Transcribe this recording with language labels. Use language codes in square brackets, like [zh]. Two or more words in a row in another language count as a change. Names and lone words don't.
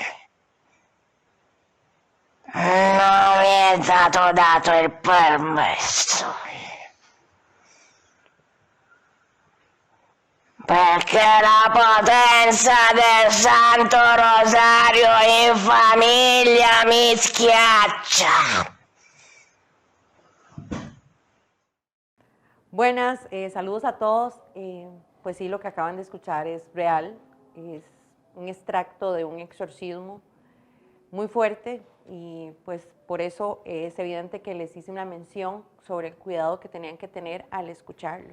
[it] Non mi è stato dato il permesso. Perché la potenza del Santo Rosario in famiglia mi schiaccia. [es] Buenas, saludos a todos. Pues sí, lo que acaban de escuchar es real, es un extracto de un exorcismo muy fuerte y pues por eso es evidente que les hice una mención sobre el cuidado que tenían que tener al escucharlo.